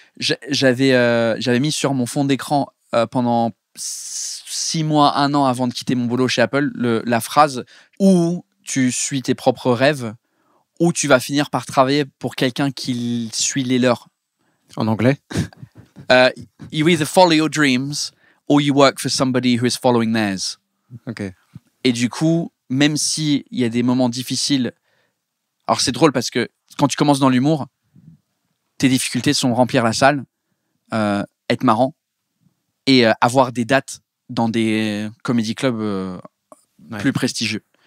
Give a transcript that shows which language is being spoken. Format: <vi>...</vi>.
<fr>J'avais mis sur mon fond d'écran pendant 6 mois, 1 an avant de quitter mon boulot chez Apple, la phrase « ou tu suis tes propres rêves ou tu vas finir par travailler pour quelqu'un qui suit les leurs ». En anglais</fr> <en>You either follow your dreams or you work for somebody who is following theirs. Okay.</en> <fr>Et du coup, même s'il y a des moments difficiles, alors c'est drôle parce que quand tu commences dans l'humour, tes difficultés sont remplir la salle, être marrant et avoir des dates dans des comedy clubs plus prestigieux.</fr>